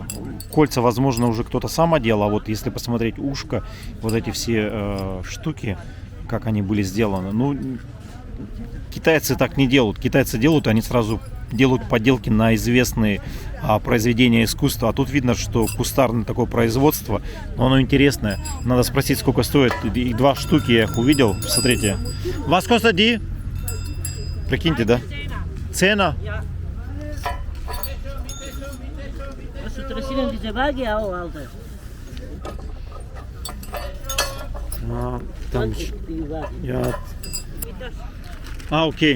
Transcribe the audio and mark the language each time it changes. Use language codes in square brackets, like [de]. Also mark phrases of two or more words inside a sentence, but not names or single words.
[ru] Кольца, возможно, уже кто-то сам одел, а вот если посмотреть ушко, вот эти все штуки, как они были сделаны, ну, китайцы так не делают. Китайцы делают, они сразу делают поделки на известные произведения искусства. А тут видно, что кустарное такое производство, но оно интересное. Надо спросить, сколько стоит. И два штуки я их увидел. Смотрите. [de] Was kostet die? [ru] Прикиньте, да? Цена? Там окей.